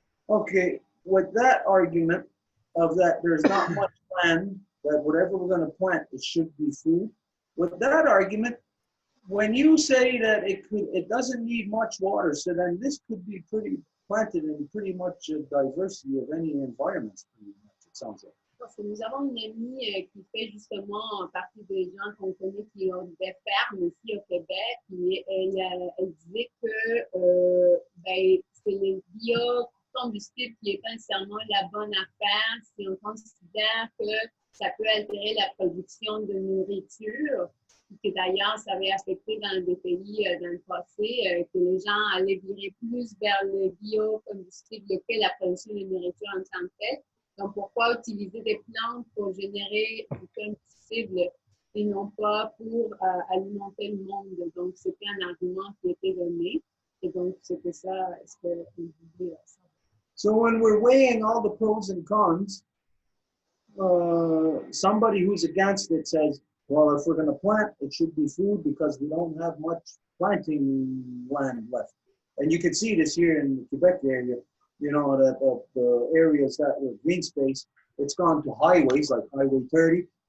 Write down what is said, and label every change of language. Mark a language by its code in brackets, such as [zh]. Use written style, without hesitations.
[en] Okay, with that argument of that there's not much land, that whatever we're going to plant, it should be food. With that argument, when you say that it doesn't need much water, so then this could be planted in pretty much a diversity of any environments, pretty much, it sounds like. [fr] Parce que nous avons une amie qui fait justement partie des gens qu'on connaît qui ont des fermes ici au Québec. Et elle disait que c'est le combustible qui n'est pas nécessairement la bonne affaire si on considère que ça peut altérer la production de nourriture, que d'ailleurs, ça avait affecté dans des pays dans le passé, que les gens allaient virer plus vers le biocombustible que la production de nourriture en tant que telle. Donc, pourquoi utiliser des plantes pour générer du combustible et non pas pour alimenter le monde? Donc, c'était un argument qui était donné. Et donc, c'était ça ce qu'on voulait savoir. [en] So when we're weighing all the pros and cons, somebody who's against it says, well, if we're going to plant, it should be food because we don't have much planting land left. And you can see this here in the Quebec area, you know, that the areas that were green space, it's gone to highways like Highway 30.